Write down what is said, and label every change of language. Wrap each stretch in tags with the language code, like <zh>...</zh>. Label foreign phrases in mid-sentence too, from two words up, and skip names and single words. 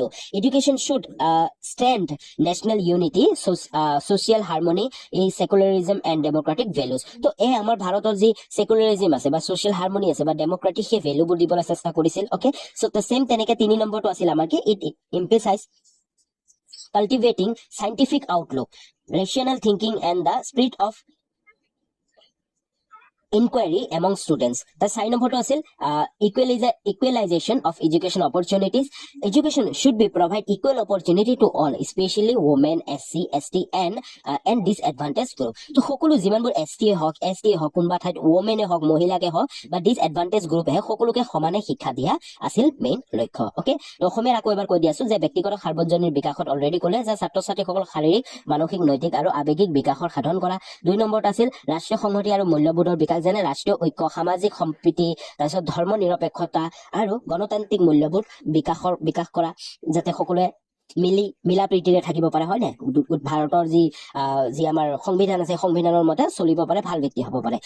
<en>education should strength national unity, social harmony, এই secularism and democratic values।</en> <as>তো এই আমাৰ ভাৰতৰ যি ছেকুলাৰিজম আছে বা</as> <en>social harmony</en> <as>আছে বা ডেম'ক্ৰেটিক, সেই ভেলুবোৰ দিবলৈ চেষ্টা কৰিছিল।</as> <en>okay, so same</en> <as>তেনেকে 3 নম্বৰটো আছিল আমাৰ কি,</as> <en>it emphasize cultivating scientific outlook, rational thinking and the spirit of inquiry among students. The 4 number আছিল equalization of education opportunities. Education should be provide equal opportunity to all, especially women, SC, ST and disadvantaged group.</en> <as>তো সকলো যিমানবোৰ ST হওক, কোনোবা ঠাইত women হওক, মহিলাকে হওক বা</as> <en>disadvantaged group</en> <as>সকলোকে সমানে শিক্ষা দিয়া আছিল মেইন লক্ষ্য। ওকে, তো অসমীয়াত আকৌ এবাৰ কৈ দি আছো যে ব্যক্তিগত সাৰ্বজনীন বিকাশত অলৰেডি ক'লে যে ছাত্ৰ ছাত্ৰীসকলৰ শাৰীৰিক, মানসিক, নৈতিক আৰু আৱেগিক বিকাশৰ সাধন কৰা। 2 নম্বৰত আছিল ৰাষ্ট্ৰীয় সংহতি আৰু মূল্যবোধৰ বিকাশ, যেনে ৰাষ্ট্ৰীয় ঐক্য, সামাজিক সম্প্ৰীতি, তাৰপিছত ধৰ্ম নিৰপেক্ষতা আৰু গণতান্ত্ৰিক মূল্যবোধ বিকাশ কৰা, যাতে সকলোৱে মিলা প্ৰীতিৰে থাকিব পাৰে, হয় নে, ভাৰতৰ যি আমাৰ সংবিধান আছে সংবিধানৰ মতে চলিব পাৰে, ভাল ব্যক্তি হ'ব পাৰে।</as>